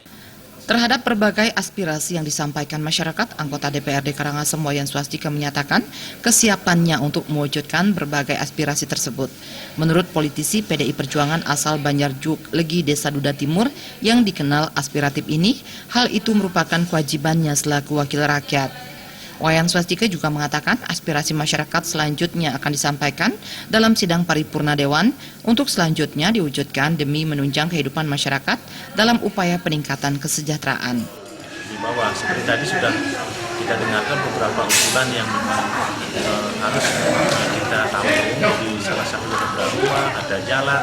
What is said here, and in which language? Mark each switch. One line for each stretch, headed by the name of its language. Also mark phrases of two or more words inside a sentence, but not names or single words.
Indonesian: Terhadap berbagai aspirasi yang disampaikan masyarakat, anggota DPRD Karangasem Wayan Swastika menyatakan kesiapannya untuk mewujudkan berbagai aspirasi tersebut. Menurut politisi PDI Perjuangan asal Banjarjuk Legi Desa Duda Timur yang dikenal aspiratif ini, hal itu merupakan kewajibannya selaku wakil rakyat. Wayan Swastika juga mengatakan aspirasi masyarakat selanjutnya akan disampaikan dalam sidang paripurna Dewan untuk selanjutnya diwujudkan demi menunjang kehidupan masyarakat dalam upaya peningkatan kesejahteraan. Di bawah, seperti tadi sudah kita dengarkan beberapa usulan yang memang harus kita tampung di salah satu beberapa rumah, ada jalan.